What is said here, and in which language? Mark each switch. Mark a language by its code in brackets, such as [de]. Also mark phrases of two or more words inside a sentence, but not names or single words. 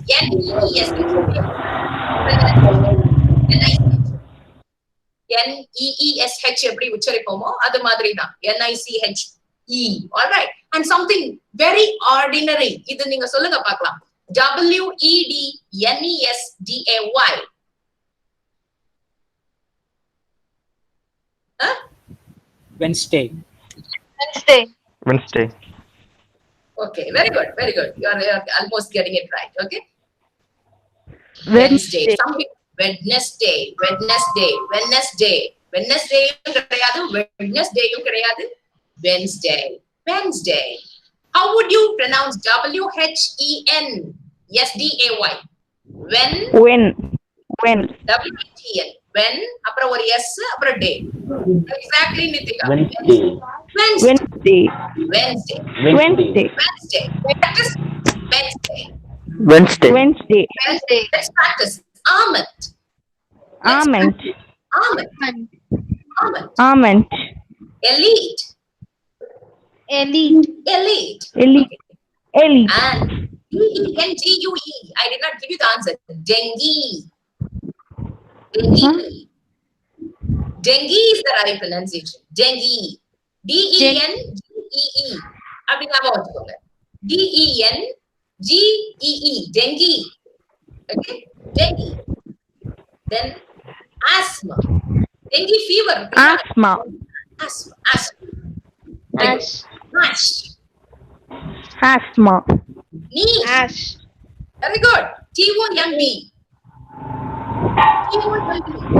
[en] N-E-E-S-H. [ta] N-E-E-S-H எப்படி உச்சரிப்போமோ அது மாதிரி தான். [en] N-I-C-H-E. All right. And something very ordinary. [ta] இது நீங்க சொல்லுங்க பார்க்கலாம். [en] W-E-D-N-E-S-D-A-Y. Wednesday. Okay, very good. You are almost getting it right. Okay. Wednesday. Some people, Wednesday கிடையாது. Wednesday. How would you pronounce W-H-E-N-S-D-A-Y? When. W-H-E-N. When, [ta] அப்புறம் ஒரு S, அப்புறம் day. Exactly, Nitika. [en] Wednesday. Practice Wednesday. Let's practice. Almond. Elite. And D-E-N-G-U-E. I did not give you the answer. Dengue. Dengue is the right pronunciation. Dengue. D-E-N-G-E-E. [ta] அப்படி ஞாபகம் வச்சுக்கோங்க. [en] D-E-N-G-E-E. Dengue. Okay? Dengue. Then asthma. Dengue fever. Asthma. Asthma. Asthma. Very good. Ash. Asthma. Knee. Ash. Very good. T-O-M-B. T-O-M-B.